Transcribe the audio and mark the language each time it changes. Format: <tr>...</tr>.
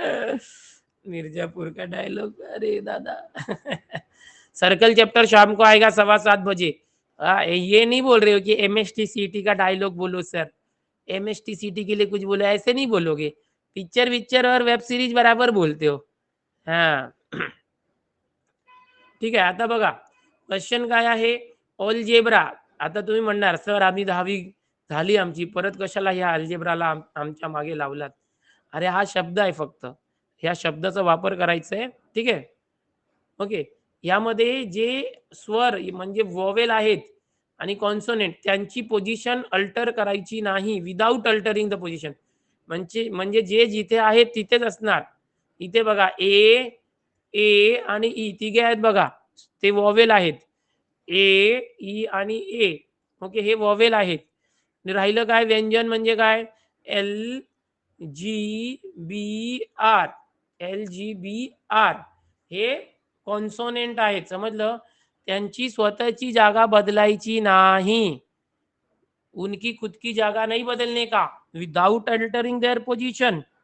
<hi>मिर्जापुर का डायलॉग, अरे दादा। सर्कल चैप्टर शाम को आएगा 7:15 बजे। ये नहीं बोल रहे हो कि MST CT का डायलॉग बोलो सर, MST CT के लिए कुछ बोलो, ऐसे नहीं बोलोगे। पिक्चर विक्चर और वेब सीरीज बराबर बोलते हो। हाँ।</hi> <mr>ठीक आहे, आता बघा क्वेश्चन काय आहे, ऑलजेब्रा। आता तुम्ही म्हणणार सर आम्ही 10वी झाली आमची, परत कशाला ह्या अल्जेब्राला आमच्या मागे लावलात। अरे हा शब्द आहे फक्त, ह्या शब्दाचा वापर करायचा आहे। ठीक आहे, ओके। यामध्ये जे स्वर म्हणजे वॉवेल आहेत आणि कॉन्सोनेंट, त्यांची पोझिशन अल्टर करायची नाही,</mr> <en>Without altering the position.</en> <mr>म्हणजे जे जिथे आहेत तिथेच असणार। इथे बघा ए, ए आणि ई तिघे आहेत बघा, ते वॉवेल आहेत। ए, ई आणि ए, ओके, हे वॉवेल आहेत। राहिलं काय, व्यंजन म्हणजे काय, LGBR, LGBR हे कॉन्सोनेंट आहेत, समजलं। त्यांची स्वतःची जागा बदलायची नाही,</mr> <hi>उनकी खुद की जागा नहीं बदलने का,</hi> <en>Without altering their position.</en>